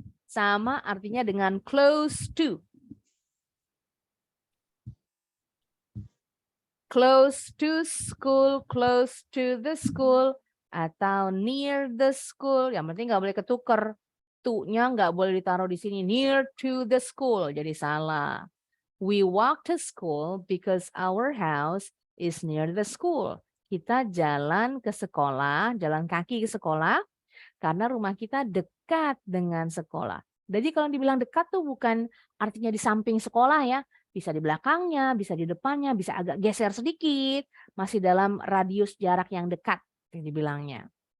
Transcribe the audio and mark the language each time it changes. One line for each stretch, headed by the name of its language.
Indonesian: Sama artinya dengan close to.
English: Close to school, close to the school, atau near the school.
Indonesian: Yang penting nggak boleh ketuker. To-nya nggak boleh ditaruh di sini.
English: Near to the school.
Indonesian: Jadi salah.
English: We walk to school because our house is near the school.
Indonesian: Kita jalan ke sekolah, jalan kaki ke sekolah, karena rumah kita dekat dengan sekolah. Jadi kalau dibilang dekat tuh bukan artinya di samping sekolah ya. Bisa di belakangnya, bisa di depannya, bisa agak geser sedikit. Masih dalam radius jarak yang dekat dibilangnya.